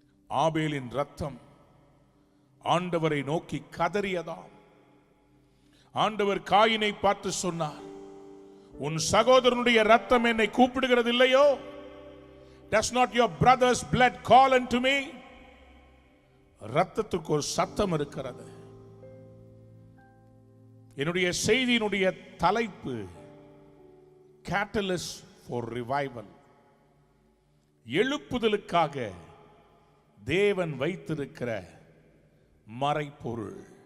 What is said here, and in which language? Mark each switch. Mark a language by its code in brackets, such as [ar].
[ta] ஆபேலின் இரத்தம் ஆண்டவரை நோக்கி கதறியதாம். ஆண்டவர் காயினை பார்த்து சொன்னார், உன் சகோதரனுடைய இரத்தம் என்னை கூப்பிடுகிறது இல்லையோ? [en] Does not your brother's blood call unto me? [ta] இரத்தத்துக்கு ஒரு சத்தம் இருக்கிறது. என்னுடைய செய்தியினுடைய தலைப்பு [en] Catalyst for Revival. [ta] எழுப்புதலுக்காக தேவன் வைத்திருக்கிற மறைபொருள்.